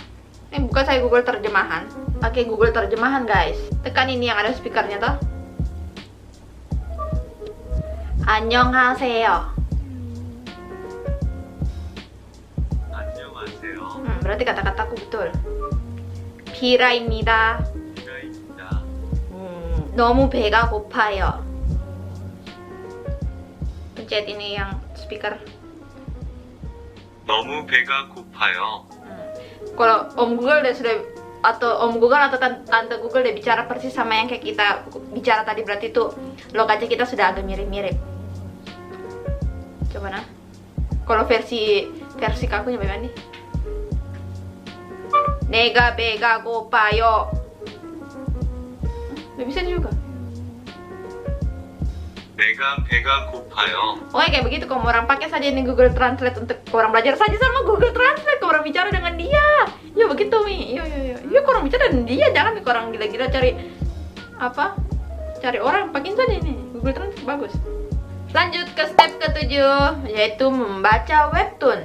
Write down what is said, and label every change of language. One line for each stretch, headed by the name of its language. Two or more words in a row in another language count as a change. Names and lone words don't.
Indonesian: Ini bukan saya Google terjemahan, pakai Google terjemahan guys. Tekan ini yang ada speakernya toh.
Korean: 안녕하세요. 안녕하세요.
Indonesian: Berarti kata-kataku betul.
Korean: 비라입니다. 비라입니다. 너무 배가 고파요.
Indonesian: pencet ini yang speaker.
Korean: 너무 배가 고파요.
Indonesian: Kalau Om Google atau Tante Google dia bicara persis sama yang kayak kita bicara tadi, berarti itu logatnya kita sudah agak mirip-mirip. Coba nah. Kalau versi kakunya bagaimana nih?
Korean: 네가 배가 고파요.
Indonesian: Nggak bisa juga.
Korean: 배가 고파요.
Indonesian: Pokoknya kayak begitu, kamu orang pakai saja ini Google Translate untuk orang belajar saja sama Google Translate, kamu orang bicara dengan dia. Ya begitu Mi, iya kamu orang bicara dengan dia, jangan nih orang gila-gila cari apa? Cari orang, pakai saja ini Google Translate, bagus. Lanjut ke step ke-7, yaitu membaca webtoon.